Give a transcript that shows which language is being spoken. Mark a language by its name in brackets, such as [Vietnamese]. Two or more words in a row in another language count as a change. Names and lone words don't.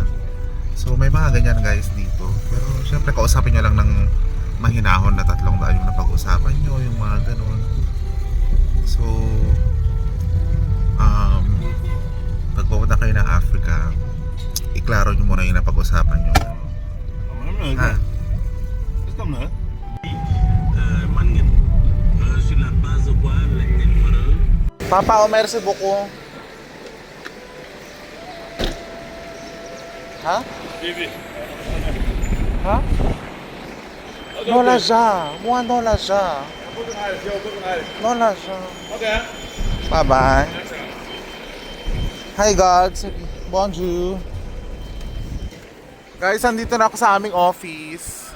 [Filipino] So may mga ganyan guys dito. Pero syempre kausapin nyo lang ng mahinahon na 300 yung napag-usapan nyo, yung mga ganun. So pag pupunta kayo ng Africa, iklaro nyo muna yung napag-usapan nyo. Ha? [French] Papa, merci beaucoup. Ha? Ha? Non l'argent. Moi non l'argent. Non l'argent. [English] Okay. Bye bye. Hi guys. [French] Bonjour. [Filipino] Guys, andito na ako sa aming office.